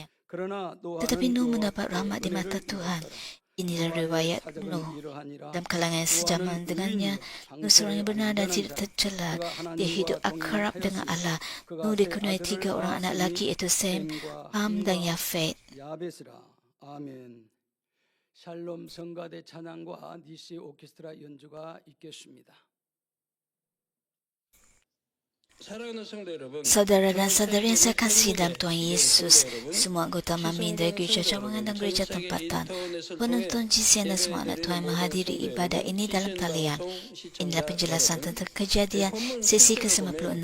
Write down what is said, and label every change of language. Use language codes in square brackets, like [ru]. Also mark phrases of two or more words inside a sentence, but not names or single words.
[ms] Tetapi Nuh mendapat rahmat di mata Tuhan. Inilah riwayat Nuh. Dalam kalangan yang sejaman dengannya, Nuh seorang yang benar dan tidak tercela. Dia hidup akrab dengan Allah. Nuh dikenai 3 orang anak lelaki, iaitu Sem, Ham dan Yafet. [ko] 아멘. 샬롬 성가대 찬양과 DC 오케스트라 연주가 있겠습니다. [ms] Saudara dan saudari yang saya kasih dalam Tuhan Yesus, semua anggota Mami dari gereja cawangan dan gereja tempatan, penonton GCN dan semua anak Tuhan menghadiri ibadah ini dalam talian. Inilah penjelasan tentang Kejadian sesi ke-56.